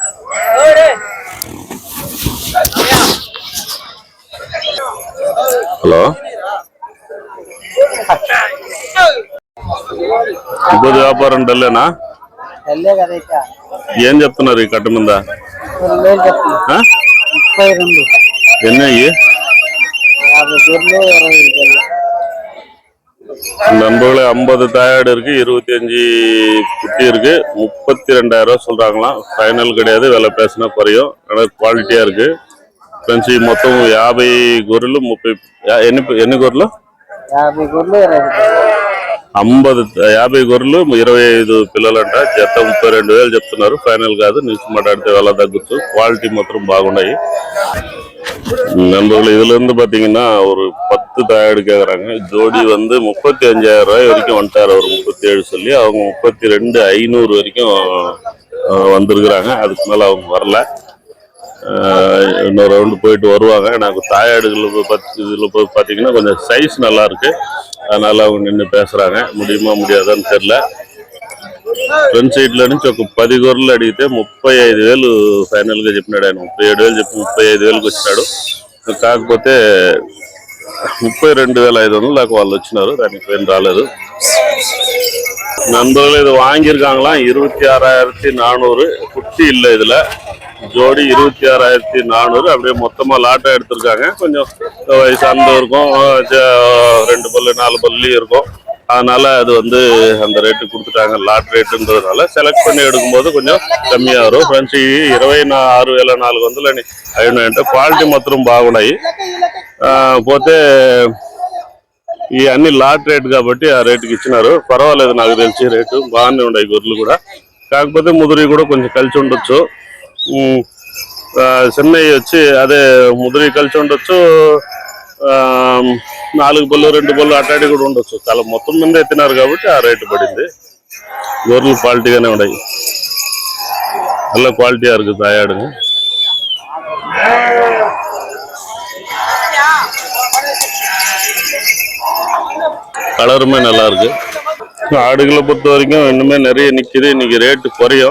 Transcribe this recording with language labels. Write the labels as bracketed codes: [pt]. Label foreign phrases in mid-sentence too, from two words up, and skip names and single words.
[te] హలో, ఇప్పుడు వ్యాపారం డల్లేనా? ఏం చెప్తున్నారు ఈ కట్ట మీద? ఎన్ని అయ్యి? [ta] நண்பர்களே 50 தாயாடு இருக்கு, 25 குட்டி இருக்கு. 32,000 ரூபா சொல்றாங்களாம். ஃபைனல் கிடையாது, விலை பேசினா குறையும். ஆனால் குவாலிட்டியா இருக்கு. [te] ఫ్రెండ్స్ మొత్తం 50 గొర్రెలు, 30 ఎన్ని గొర్రెలు? 50 గొర్రెలు, 25 పిల్లలంట. జత 32,000 చెప్తున్నారు. ఫైనల్ కాదు, నుంచి మాట్లాడితే ఎలా తగ్గచ్చు. [ta] குவாலிட்டி மாத்திரம் బాగున్నాయి. நண்பர்கள் இதுல இருந்து பாத்தீங்கன்னா ஒரு 10 தாயாடு கேக்குறாங்க. ஜோடி வந்து 35,000 ரூபாய் வரைக்கும் வந்துட்டாரு அவர். 37 சொல்லி அவங்க 32,500 வரைக்கும் வந்திருக்கிறாங்க. அதுக்கு மேல அவங்க வரல. இன்னொரு ரவுண்டு போயிட்டு வருவாங்க. எனக்கு தாயாடுகள் இதுல பாத்தீங்கன்னா கொஞ்சம் சைஸ் நல்லா இருக்கு. அதனால அவங்க நின்று பேசுறாங்க. முடியுமா முடியாதான்னு தெரியல. [en] front side [te] లో నుంచి ఒక 10 గొర్రెలు అడిగితే 35,000 ఫైనల్ గా చెప్పినాడు ఆయన. 37,000 చెప్పి 35,000కి వచ్చినాడు. కాకపోతే 32,500 దాకా వాళ్ళు వచ్చినారు. దానికి ఏం రాలేదు. [ta] நண்பர்கள் இது வாங்கியிருக்காங்களாம் 26,400. குட்டி இல்லை இதுல. ஜோடி 26,400. அப்படியே மொத்தமா லாட்டா எடுத்திருக்காங்க. கொஞ்சம் வயசானது இருக்கும், 2 பல்லு 4 பல்லு இருக்கும். அதனால அது வந்து அந்த ரேட்டு கொடுத்துட்டாங்க. லாட் ரேட்டுன்றதுனால సెలెక్ట్ பண்ணி எடுக்கும்போது [te] కొంచెం కమ్మిగా [ta] వரும். [te] ఫ్రెండ్స్ 26,400 అయినాయంటే క్వాలిటీ మాత్రం బాగున్నాయి. పోతే ఈ అన్ని లాట్ రేట్ కాబట్టి ఆ రేటుకి ఇచ్చినారు. పర్వాలేదు, నాకు తెలిసి రేటు బాగానే ఉన్నాయి గొర్రెలు కూడా. కాకపోతే ముదురి కూడా కొంచెం కలిసి ఉండొచ్చు. చెన్నై వచ్చి అదే ముదురి కలిసి ఉండొచ్చు. 4 బళ్ళు 2 బళ్ళు అటాడి కూడా ఉండొచ్చు. చాలా మొత్తం మంది ఎత్తినారు కాబట్టి ఆ రేటు పడింది. గొర్రెలు క్వాలిటీగానే ఉన్నాయి. [ta] நல்ல குவாலிட்டியா இருக்கு தாயாடுங்க. கலருமே நல்லா இருக்கு. ஆடுகளை பொறுத்த வரைக்கும் இன்னுமே நிறைய நிக்குது. இன்னைக்கு ரேட்டு குறையும்.